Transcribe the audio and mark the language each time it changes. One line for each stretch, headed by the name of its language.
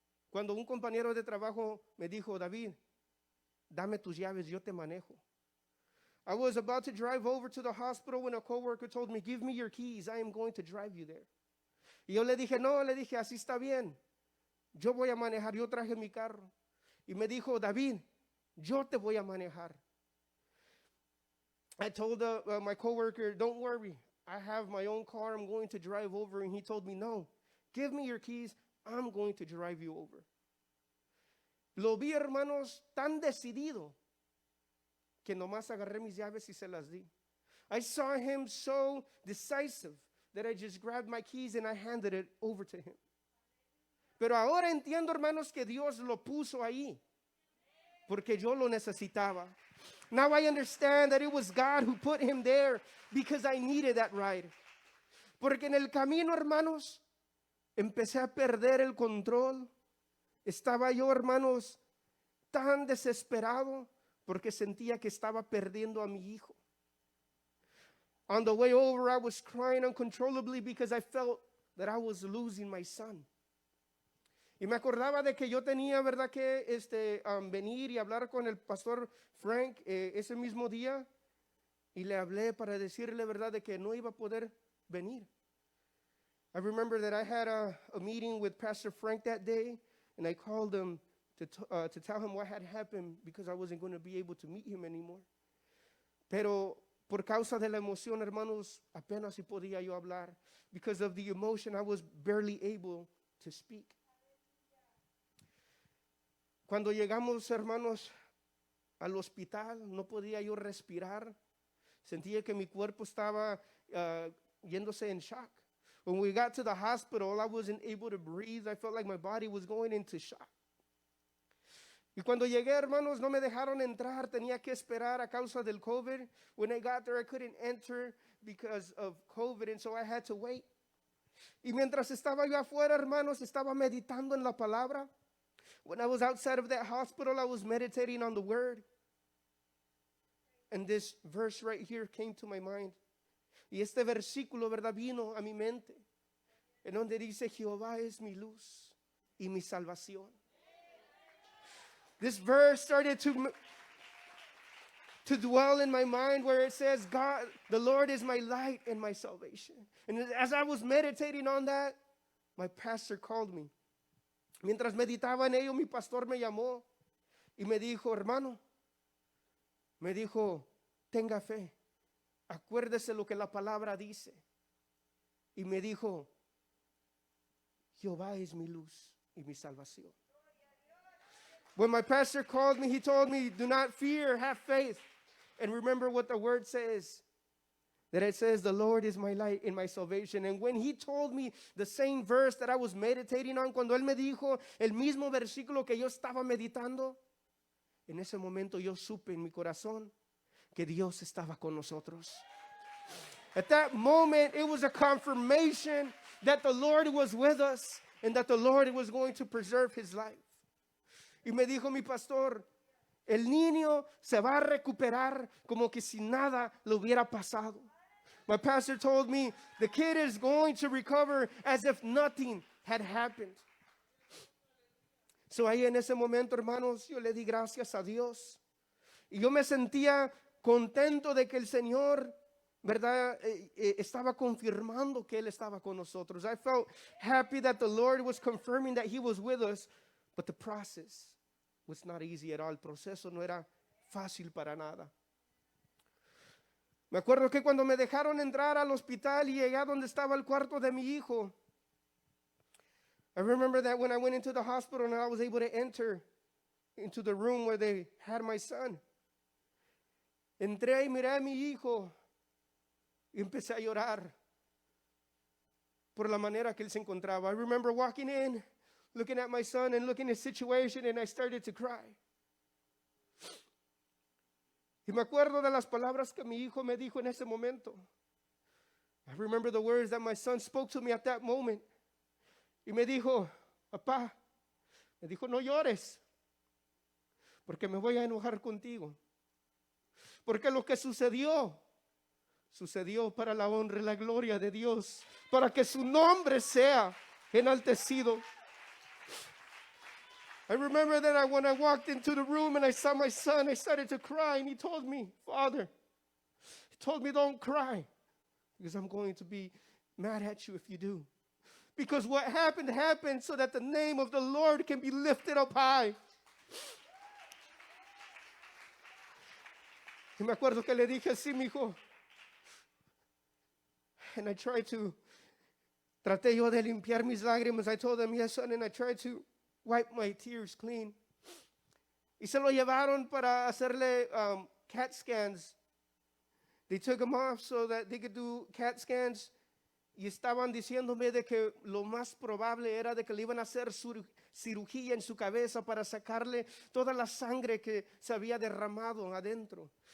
Spanish: Cuando un compañero de trabajo me dijo, David, dame tus llaves, yo te manejo.
English: I was about to drive over to the hospital when a coworker told me, give me your keys, I am going to drive you there.
Spanish: Y yo le dije, no, así está bien. Yo voy a manejar, yo traje mi carro. Y me dijo, David, yo te voy a manejar.
English: I told my coworker, don't worry, I have my own car, I'm going to drive over. And he told me, no, give me your keys, I'm going to drive you over.
Spanish: Lo vi, hermanos, tan decidido que nomás agarré mis llaves y se las di.
English: I saw him so decisive that I just grabbed my keys and I handed it over to him.
Spanish: Pero ahora entiendo, hermanos, que Dios lo puso ahí porque yo lo necesitaba.
English: Now I understand that it was God who put him there because I needed that ride.
Spanish: Porque en el camino, hermanos, empecé a perder el control. Estaba yo, hermanos, tan desesperado porque sentía que estaba perdiendo a mi hijo.
English: On the way over, I was crying uncontrollably because I felt that I was losing my son.
Spanish: Y me acordaba de que yo tenía, ¿verdad?, que venir y hablar con el pastor Frank ese mismo día. Y le hablé para decirle, ¿verdad?, de que no iba a poder venir.
English: I remember that I had a meeting with Pastor Frank that day. And I called him to tell him what had happened because I wasn't going to be able to meet him anymore.
Spanish: Pero por causa de la emoción, hermanos, apenas si podía yo hablar.
English: Because of the emotion, I was barely able to speak.
Spanish: Cuando llegamos, hermanos, al hospital, no podía yo respirar. Sentía que mi cuerpo estaba yéndose en shock.
English: When we got to the hospital, I wasn't able to breathe. I felt like my body was going into shock.
Spanish: Y cuando llegué, hermanos, no me dejaron entrar. Tenía que esperar a causa del COVID.
English: When I got there, I couldn't enter because of COVID, and so I had to wait.
Spanish: Y mientras estaba yo afuera, hermanos, estaba meditando en la palabra.
English: When I was outside of that hospital, I was meditating on the word. And this verse right here came to my mind.
Spanish: Y este versículo, ¿verdad?, vino a mi mente, en donde dice, Jehová es mi luz y mi salvación.
English: This verse started to dwell in my mind where it says, God, the Lord is my light and my salvation. And as I was meditating on that, my pastor called me.
Spanish: Mientras meditaba en ello, mi pastor me llamó y me dijo, hermano, me dijo, tenga fe. Acuérdese lo que la palabra dice. Y me dijo, Jehová es mi luz y mi salvación.
English: When my pastor called me, he told me, do not fear, have faith. And remember what the word says. That it says, the Lord is my light and my salvation. And when he told me the same verse that I was meditating on,
Spanish: cuando él me dijo el mismo versículo que yo estaba meditando, En ese momento yo supe en mi corazón que Dios estaba con nosotros.
English: At that moment, it was a confirmation that the Lord was with us and that the Lord was going to preserve his life.
Spanish: Y me dijo mi pastor, el niño se va a recuperar como que si nada le hubiera pasado.
English: My pastor told me, the kid is going to recover as if nothing had happened.
Spanish: So ahí en ese momento, hermanos, yo le di gracias a Dios. Y yo me sentía contento de que el Señor, ¿verdad? Estaba confirmando que Él estaba con nosotros.
English: I felt happy that the Lord was confirming that He was with us. But the process was not easy at all.
Spanish: El proceso no era fácil para nada. Me acuerdo que cuando me dejaron entrar al hospital y llegué a donde estaba el cuarto de mi hijo,
English: I remember that when I went into the hospital and I was able to enter into the room where they had my son.
Spanish: Entré y miré a mi hijo y empecé a llorar por la manera que él se encontraba.
English: I remember walking in, looking at my son and looking at his situation, and I started to cry.
Spanish: Y me acuerdo de las palabras que mi hijo me dijo en ese momento.
English: I remember the words that my son spoke to me at that moment.
Spanish: Y me dijo, papá, me dijo, no llores, porque me voy a enojar contigo. Porque lo que sucedió para la honra y la gloria de Dios, para que su nombre sea enaltecido.
English: I remember that when I walked into the room and I saw my son, I started to cry, and he told me, Father, he told me, don't cry, because I'm going to be mad at you if you do. Because what happened so that the name of the Lord can be lifted up high.
Spanish: Y me acuerdo que le dije así, mi hijo.
English: And I
Spanish: traté yo de limpiar mis lágrimas.
English: I told him, yes, son, and I tried to wipe my tears clean.
Spanish: Y se lo llevaron para hacerle CAT scans.
English: They took him off so that they could do CAT scans.
Spanish: Y estaban diciéndome de que lo más probable era de que le iban a hacer cirugía en su cabeza para sacarle toda la sangre que se había derramado adentro.